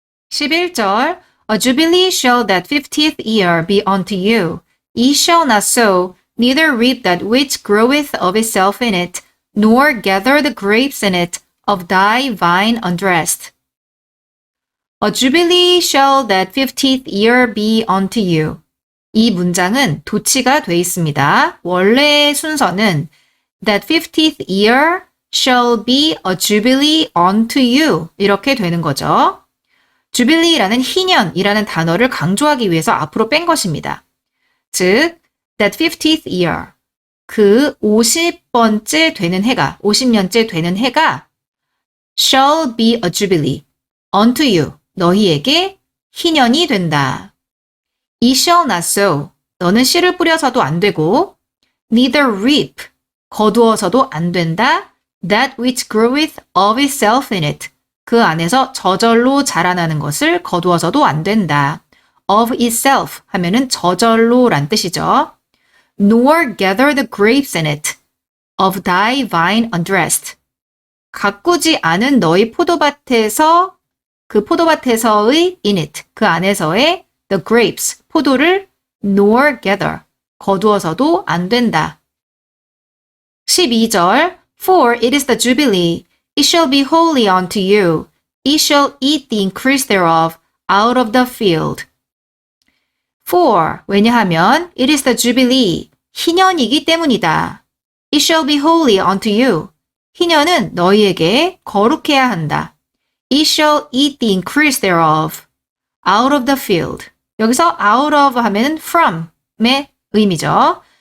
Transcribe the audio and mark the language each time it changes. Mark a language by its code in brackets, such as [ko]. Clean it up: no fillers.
[en] 11절 A jubilee shall that 50th year be unto you. Ye shall not sow, neither reap that which groweth of itself in it, nor gather the grapes in it of thy vine undressed. A jubilee shall that 50th year be unto you. [ko] 이 문장은 도치가 돼 있습니다. 원래의 순서는 [en] That 50th year shall be a jubilee unto you [ko] 이렇게 되는 거죠. 주빌리라는 희년이라는 단어를 강조하기 위해서 앞으로 뺀 것입니다. 즉, [en] that 50th year, [ko] 그 50번째 되는 해가, 50년째 되는 해가 [en] shall be a jubilee unto you, [ko] 너희에게 희년이 된다. [en] Ye shall not sow, [ko] 너는 씨를 뿌려서도 안 되고 [en] neither reap, [ko] 거두어서도 안 된다. [en] That which groweth of itself in it, [ko] 그 안에서 저절로 자라나는 것을 거두어서도 안 된다. [en] Of itself [ko] 하면은 저절로란 뜻이죠. [en] Nor gather the grapes in it, of thy vine undressed. [ko] 가꾸지 않은 너희 포도밭에서, 그 포도밭에서의 [en] in it, [ko] 그 안에서의 [en] the grapes, [ko] 포도를 [en] nor gather, [ko] 거두어서도 안 된다. [en] 12절 For it is the jubilee, it shall be holy unto you. Ye shall eat the increase thereof out of the field. For, [ko] 왜냐하면 [en] it is the jubilee, [ko] 희년이기 때문이다. [en] It shall be holy unto you. [ko] 희년은 너희에게 거룩해야 한다. [en] Ye shall eat the increase thereof out of the field. [ko] 여기서 [en] out of [ko] 하면 from의 의미죠.